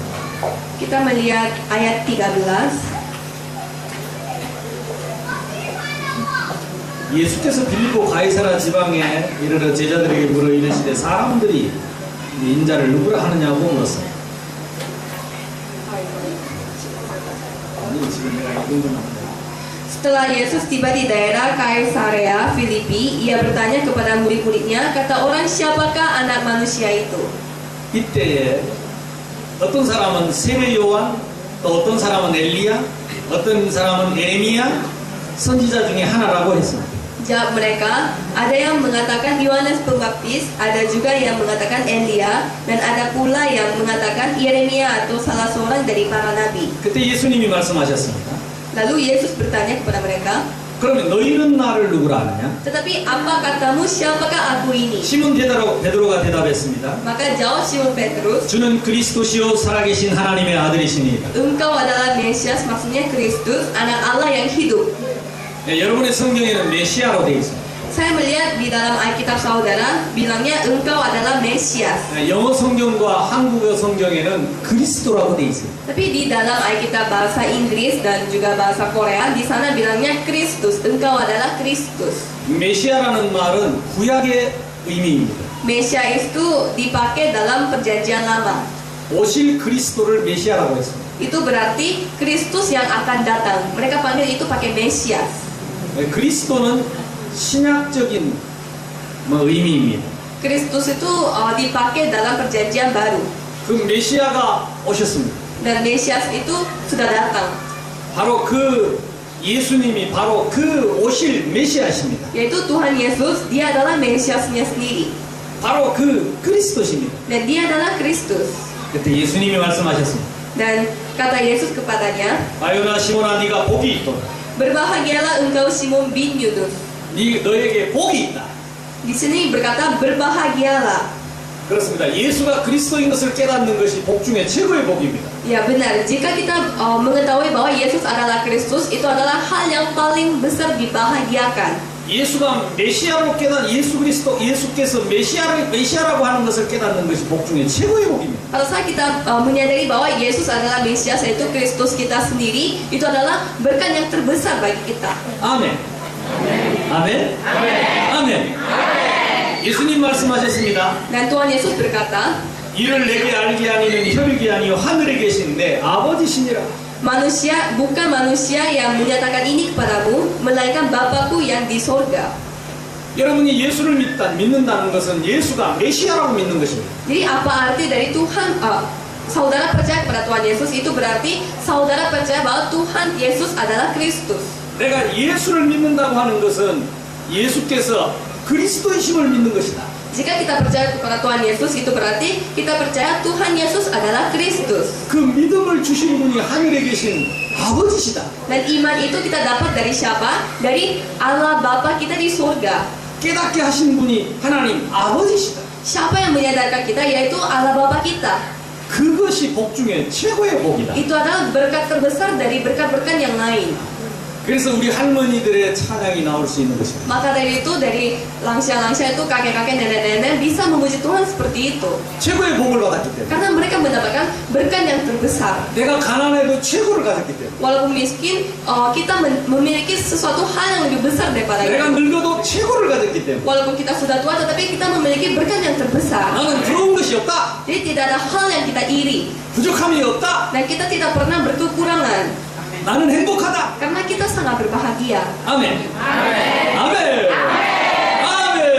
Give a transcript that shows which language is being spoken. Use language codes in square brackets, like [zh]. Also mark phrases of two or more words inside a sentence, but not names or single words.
[id] Kita melihat ayat 13. [ko] 예수께서 빌립보 가이사라 지방에 이르러 제자들에게 물어 이르시되 사람들이 인자를 누구라 하느냐고 물었습니다. 아니 지금 내가 읽은 것만 [id] Setelah Yesus tiba di daerah Kaisarea Filipi, ia bertanya kepada murid-muridnya, kata orang, siapakah anak manusia itu? [ko] 이때에 어떤 사람은 세례 요한, 또 어떤 사람은 엘리야, 어떤 사람은 에레미야 선지자 중에 하나라고 했습니다. [id] Jawab mereka, ada yang mengatakan Yohanes Pembaptis, ada juga yang mengatakan Elia, dan ada pula yang mengatakan Yeremia atau salah seorang dari para nabi. [ko] 그때 예수님이 말씀하셨습니다. [id] Lalu Yesus bertanya kepada mereka, [ko] 그러면 너희는 나를 누구라 하느냐? [id] tetapi apa katamu, siapakah aku ini? [ko] 시몬 베드로가 대답했습니다. [id] Maka jawab Simon Petrus, [ko] 주는 그리스도시요 살아계신 하나님의 아들이시니이다. [id] engkau adalah Mesias, maksudnya Kristus, anak Allah yang hidup. [ko] 네, 여러분의 성경에는 메시아로 되어 있습니다. [id] Saya melihat di dalam Alkitab saudara, bilangnya engkau adalah Mesias. [ko] 네, 영어 성경과 한국어 성경에는 그리스도라고 되어 있습니다. [id] Tapi di dalam Alkitab bahasa Inggris dan juga bahasa Korea, di sana bilangnya Kristus, engkau adalah Kristus. [ko] 메시아라는 말은 구약의 의미입니다. [id] Mesias itu dipakai dalam perjanjian lama. [ko] 오실 그리스도를 메시아라고 했습니다. [id] Itu berarti Kristus yang akan datang. Mereka panggil itu pakai Mesias. [ko] 네, 그리스도는 신약적인 의미입니다. [id] Kristus itu dipakai dalam perjanjian baru. [ko] 그 메시아가 오셨습니다. [id] Dan Mesias itu sudah datang. [ko] 바로 그 예수님이 바로 그 오실 메시아십니다. [id] Yaitu Tuhan Yesus, dia adalah Mesiasnya sendiri. [ko] 바로 그 그리스도십니다. [id] Dan dia adalah Kristus. [ko] 그때 예수님이 말씀하셨습니다. [id] Dan kata Yesus kepadanya, [ko] 아요나 시몬아 네가 복이 있도다. [id] berbahagialah engkau Simon bin Yunus. [ko] 너에게 복이 있다. [id] Di sini berkata berbahagialah. [ko] 그렇습니다. 예수가 그리스도인 것을 깨닫는 것이 복 중에 최고의 복입니다. [id] Ya benar, jika kita mengetahui bahwa Yesus adalah Kristus, itu adalah hal yang paling besar dibahagiakan. [ko] 예수가 메시아로 예수께서 메시아라고 하는 것을 깨닫는 것이 복 중에 최고의 복입니다. [id] Pada saat kita menyadari bahwa Yesus adalah Mesias, yaitu Kristus kita sendiri, itu adalah berkat yang terbesar bagi kita. [ko] 아멘. 아멘. 아멘. 예수님 말씀하셨습니다. [id] Dan Tuhan Yesus berkata, [ko] 이를 내게 알게 하니는 혈육이 아니요 하늘에 계신 내 아버지시니라. [id] bukan manusia yang menyatakan ini kepadamu, melainkan Bapakku yang di sorga. [ko] 여러분이 예수를 믿는다는 것은 예수가 메시아라고 믿는 것입니다. [id] Jadi apa arti dari Tuhan? Saudara percaya kepada Tuhan Yesus, itu berarti saudara percaya bahwa Tuhan Yesus adalah Kristus. [ko] 내가 예수를 믿는다고 하는 것은 예수께서 그리스도이심을 믿는 것이다. [id] Jika kita percaya kepada Tuhan Yesus, itu berarti kita percaya Tuhan Yesus adalah Kristus. [ko] 그 믿음을 주신 분이 하늘에 계신 아버지시다. [id] Dan iman itu kita dapat dari siapa? Dari Allah Bapa kita di surga. [ko] 깨닫게 하신 분이 하나님 아버지시다. [id] Siapa yang menyadarkan kita? Yaitu Allah Bapa kita. [ko] 그것이 복 중에 최고의 복이다. [id] Itu adalah berkat terbesar dari berkat-berkat yang lain. [ko] 그래서 우리 할머니들의 찬양이 나올 수 있는 것입니다. [id] Maka dari itu, dari langsia-langsia itu, kakek-kakek, nenek-nenek bisa memuji Tuhan seperti itu. [ko] 최고의 복을 받았기 때문에. [id] Karena mereka mendapatkan berkat yang terbesar. [ko] 내가 가난해도 최고를 가졌기 때문에. [id] Walaupun miskin, kita memiliki sesuatu hal yang lebih besar daripada [ko] 내가 [id] itu. [ko] 늙어도 최고를 가졌기 때문에. [id] Walaupun kita sudah tua, tetapi kita memiliki berkat yang terbesar. [ko] 나는 부러운 것이 없다. [id] Jadi tidak ada hal yang kita iri. [ko] 부족함이 없다. [id] Dan kita tidak pernah berkekurangan. [ko] 나는 행복하다. [id] Karena kita sangat berbahagia. [ko] 아멘. 아멘. 아멘. 아멘.